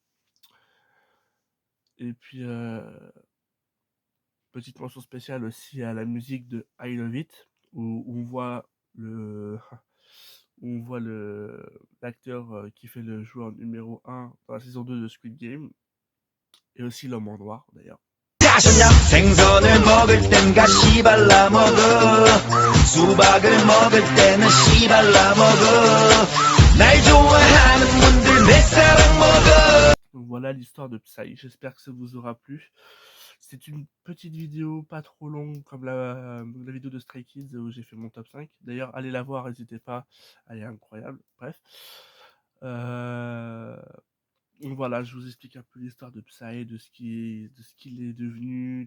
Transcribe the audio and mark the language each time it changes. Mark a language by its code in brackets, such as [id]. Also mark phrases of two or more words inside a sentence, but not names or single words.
[fr] Et puis, petite mention spéciale aussi à la musique de I Love It, où on voit le, où on voit l'acteur qui fait le joueur numéro 1 dans la saison 2 de Squid Game, et aussi l'homme en noir d'ailleurs. [ko] 아셨냐? 생선을 먹을 땐 가시 발라 먹어. 수박을 먹을 때는 씨 발라 먹어. 날 좋아하는 분들 내 사랑 먹어. [fr] Donc voilà l'histoire de Psy, j'espère que ça vous aura plu. C'est une petite vidéo pas trop longue comme la vidéo de Stray Kids où j'ai fait mon top 5. D'ailleurs, allez la voir, n'hésitez pas, elle est incroyable. Bref. Donc voilà, je vous explique un peu l'histoire de Psy, de ce qu'il est devenu.